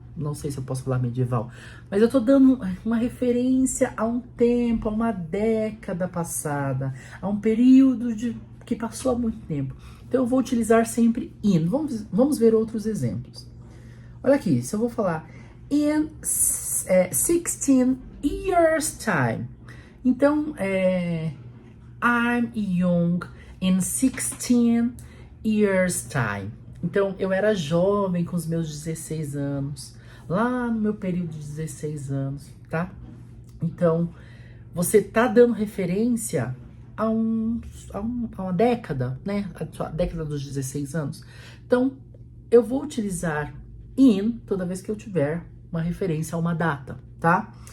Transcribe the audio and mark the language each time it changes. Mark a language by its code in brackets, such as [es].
[pt] Não sei se eu posso falar medieval. Mas eu tô dando uma referência a um tempo, a uma década passada, a um período que passou há muito tempo. Então, eu vou utilizar sempre in. Vamos ver outros exemplos. Olha aqui, se eu vou falar [en] in 16 years time. [pt] Então, [en] I'm young in 16 years time. [pt] Então, eu era jovem com os meus 16 anos. Lá no meu período de 16 anos, tá? Então, você tá dando referência a uma década, né? A década dos 16 anos. Então, eu vou utilizar in toda vez que eu tiver uma referência a uma data, tá?